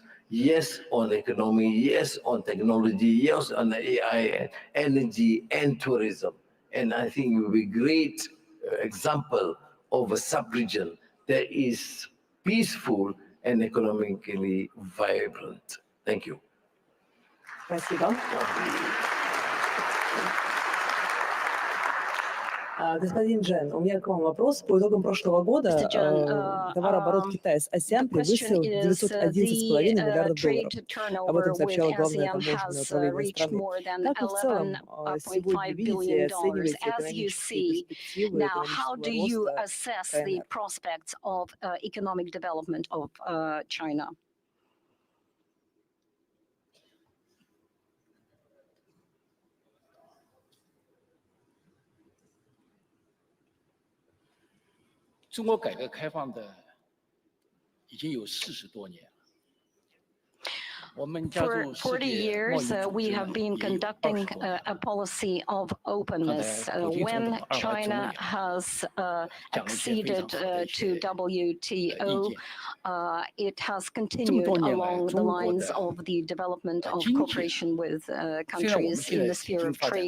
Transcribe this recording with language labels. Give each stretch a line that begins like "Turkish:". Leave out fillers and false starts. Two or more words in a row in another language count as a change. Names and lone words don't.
English: Yes, on economy, yes, on technology, yes, on AI, energy, and tourism. And I think it will be a great example of a sub-region that is peaceful and economically vibrant. Thank you.
Russian: Спасибо. Господин Джен, у меня к вам вопрос. По итогам прошлого года товарооборот Китая с АСЕАН превысил $911,5 миллиардов. Об этом сообщала главное таможенное управление страны. Как вы в целом сегодня видите и оцениваете экономические перспективы экономического роста КНР?
Chinese: 中国改革开放的已经有40多年了。
English: For 40 years, we have been conducting a policy of openness. When China has acceded to WTO, it has continued along the lines of the development of cooperation with countries in the sphere of trade.